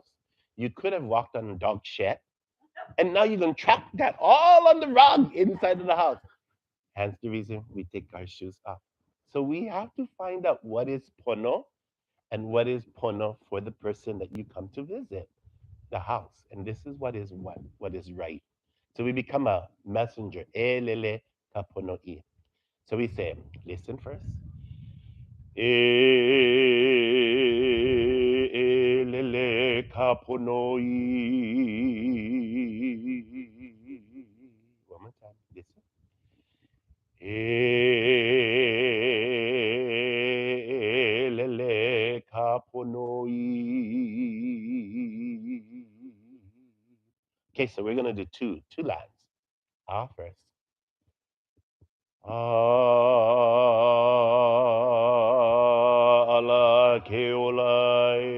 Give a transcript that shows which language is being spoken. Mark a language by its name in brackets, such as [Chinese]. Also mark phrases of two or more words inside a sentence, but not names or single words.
[English] You could have walked on a dog shit, and now you're gonna trap that all on the rug inside of the house. Hence the reason we take our shoes off. So we have to find out what is pono and what is pono for the person that you come to visit the house. And this is what is right. So we become a messenger. [Hawaiian] ʻElele ka pono i. [English] So we say, listen first. [Hawaiian] ʻElele ka pono i. [English] One more time. Listen. [Hawaiian] ʻElele ka pono i. [English] Okay, so we're gonna do two lines. First. [Hawaiian] Ala Ke Ola